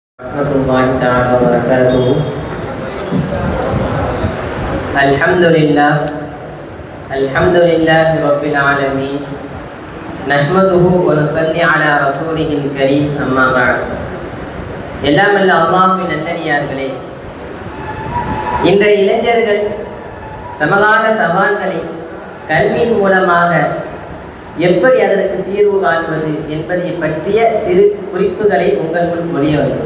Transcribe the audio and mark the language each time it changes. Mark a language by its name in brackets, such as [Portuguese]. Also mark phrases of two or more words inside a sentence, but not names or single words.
[Arabic] ورحمة الله تعالى وبركاته. الحمد لله رب العالمين نحمده ونصلي على رسوله الكريم أما بعد. [Tamil] எல்லாம் அல்ல அல்லாஹ்வின் நல்லடியார்களே, இன்றைய இளைஞர்கள் சமகால சவால்களை கல்வியின் மூலமாக எப்படி அதற்கு தீர்வு காண்பது என்பதை பற்றிய சிறு குறிப்புகளை உங்கள் முன் மொழிய வேண்டும்.